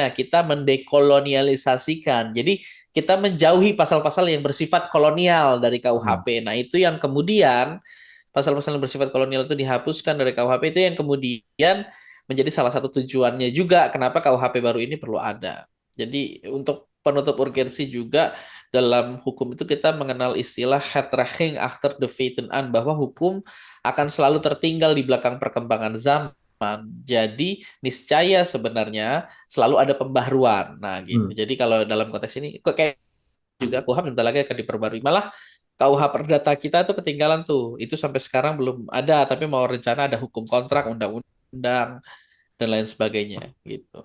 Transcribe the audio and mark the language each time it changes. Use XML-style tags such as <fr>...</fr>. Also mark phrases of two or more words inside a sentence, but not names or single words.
<id>Kita mendekolonialisasikan. Jadi, kita menjauhi pasal-pasal yang bersifat kolonial dari KUHP. Nah, itu yang kemudian pasal-pasal yang bersifat kolonial itu dihapuskan dari KUHP, itu yang kemudian menjadi salah satu tujuannya juga kenapa KUHP baru ini perlu ada. Jadi untuk penutup urgensi juga dalam hukum itu kita mengenal istilah</id> <nl>Hetraching achter de feiten aan,</nl> <id>bahwa hukum akan selalu tertinggal di belakang perkembangan zaman. Jadi niscaya sebenarnya selalu ada pembaharuan. Nah gitu. Jadi kalau dalam konteks ini kayak juga KUHP bentar lagi akan diperbarui. Malah KUH Perdata kita tuh ketinggalan tuh. Itu sampai sekarang belum ada, tapi mau rencana ada hukum kontrak, undang-undang, dan lain sebagainya gitu.</id>